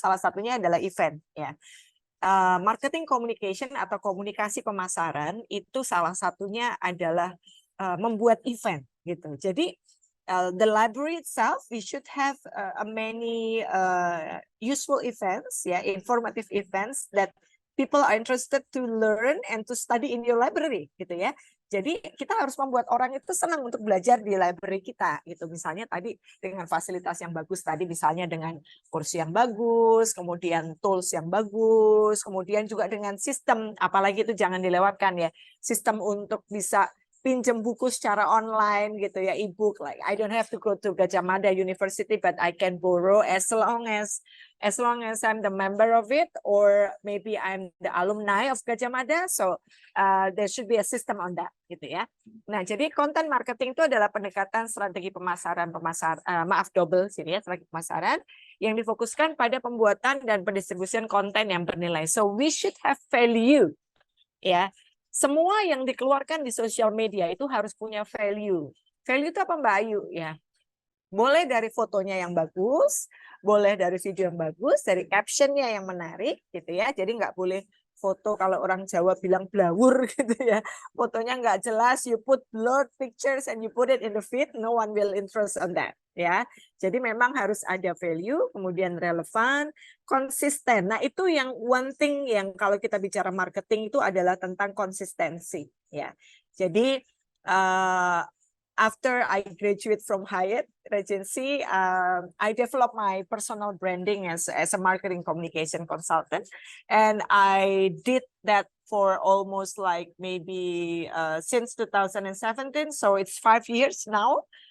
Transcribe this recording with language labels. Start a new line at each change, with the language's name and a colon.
Indonesian: Salah satunya adalah event ya. Marketing communication atau komunikasi pemasaran itu salah satunya adalah membuat event gitu.
English: Jadi the library itself, we should have many useful events, ya, informative events that people are interested to learn and to study in your library,
Indonesian: gitu ya. Jadi kita harus membuat orang itu senang untuk belajar di library kita, gitu. Misalnya tadi dengan fasilitas yang bagus tadi, misalnya dengan kursi yang bagus, kemudian tools yang bagus, kemudian juga dengan sistem, apalagi itu jangan dilewatkan ya, sistem untuk bisa pinjam buku secara online gitu ya, e-book,
English: like I don't have to go to Gadjah Mada University, but I can borrow as long as I'm the member of it, or maybe I'm the alumni of Gadjah Mada, so there should be a system on that
Indonesian: gitu ya. Nah, jadi konten marketing itu adalah pendekatan strategi pemasaran double sini ya, strategi pemasaran yang difokuskan pada pembuatan dan pendistribusian konten yang bernilai.
English: So we should have value ya.
Indonesian: Semua yang dikeluarkan di sosial media itu harus punya value. Value itu apa Mbak Ayu? Ya, boleh dari fotonya yang bagus, boleh dari video yang bagus, dari captionnya yang menarik, gitu ya. Jadi nggak boleh foto kalau orang Jawa bilang blawur gitu ya. Fotonya nggak jelas,
English: you put blurred pictures and you put it in the feed, no one will interest on that.
Indonesian: Ya, jadi memang harus ada value, kemudian relevan, konsisten. Nah, itu yang
English: one thing
Indonesian: yang kalau kita bicara marketing itu adalah tentang konsistensi.
English: Ya, jadi after I graduate from Hyatt Regency, I developed my personal branding as a marketing communication consultant, and I did that for almost like maybe since 2017, so it's 5 years now.